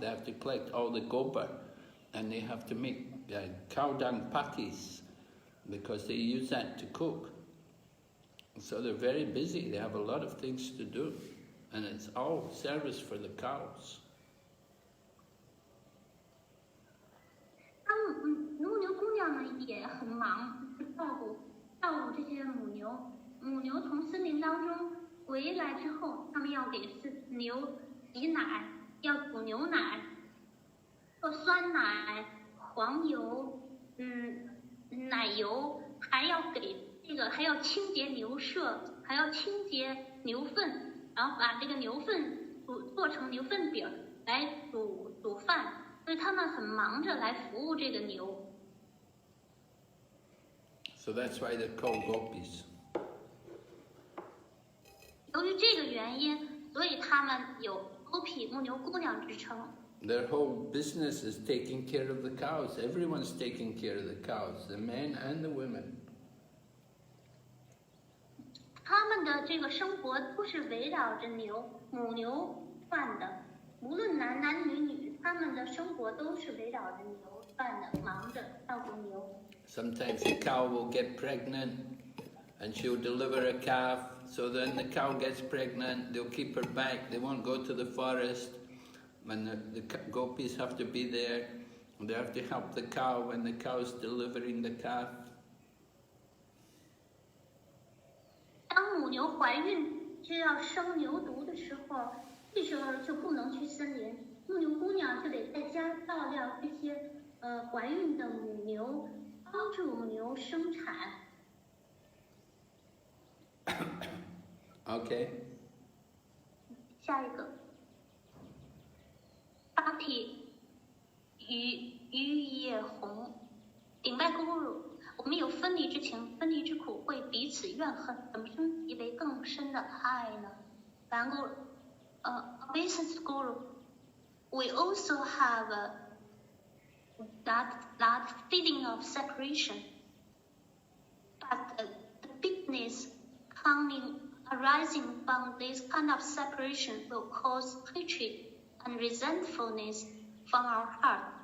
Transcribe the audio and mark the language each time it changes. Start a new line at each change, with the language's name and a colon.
English: They have to collect all the gobar, and they have to make cow dung patties, because they use that to cook. So they're very busy, they have a lot of things to do, and it's all service for the cows.
Chinese: 牧牛姑娘们也很忙，照顾这些母牛。母牛从森林当中回来之后，他们要给牛挤奶，要煮牛奶，做酸奶、黄油，奶油，还要清洁牛舍，还要清洁牛粪，然后把这个牛粪做成牛粪饼来煮饭。所以他们很忙着来服务这个牛。
English: So that's why they're called gopis.
Chinese: 由于这个原因，所以他们有 Gopi 牧牛姑娘之称。
English: Their whole business is taking care of the cows. Everyone's taking care of the cows, the men and the women.
Chinese: 他们的这个生活都是围绕着母牛转的，无论男女，他们的生活都是围绕着牛转的，忙着照顾牛。
English: Sometimes the cow will get pregnant and she'll deliver a calf. So then the cow gets pregnant, they'll keep her back, they won't go to the forest. when the gopis have to be there, and they have to help the cow when the cow is delivering the calf.
Chinese: 当母牛怀孕就要生牛犊的时候，这时候就不能去森林，牧牛姑娘就得在家照料这些怀孕的母牛，帮助母牛生产。
English: Okay.
Chinese: 下一个，八体于夜红，顶拜 Guru。我们有分离之情，分离之苦，会彼此怨恨，怎么升级为更深的爱呢？
English: 梵 Guru, obeisance Guru, we also have that feeling of separation, but the bigness arising from this kind of separation will cause hatred and resentfulness from our heart.